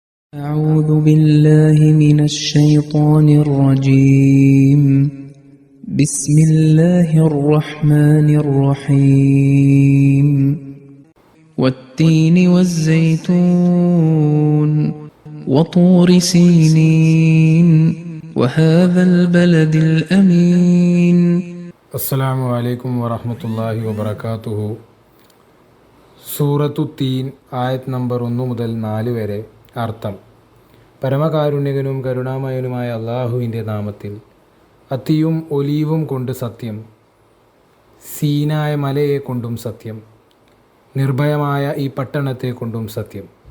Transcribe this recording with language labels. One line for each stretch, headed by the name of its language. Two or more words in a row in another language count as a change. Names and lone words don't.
Arabic: أعوذ بالله من الشيطان الرجيم بسم الله الرحمن الرحيم والتين والزيتون وطور سينين وهذا البلد الأمين السلام عليكم ورحمة الله وبركاته.
Malayalam: സൂറത്തു തീൻ ആയത് നമ്പർ 1 മുതൽ 4 വരെ. അർത്ഥം: പരമകാരുണ്യകനും കരുണാമയനുമായ അള്ളാഹുവിൻ്റെ നാമത്തിൽ. അത്തിയും ഒലീവും കൊണ്ട് സത്യം, സീനായ മലയെ കൊണ്ടും സത്യം, നിർഭയമായ ഈ പട്ടണത്തെ കൊണ്ടും സത്യം.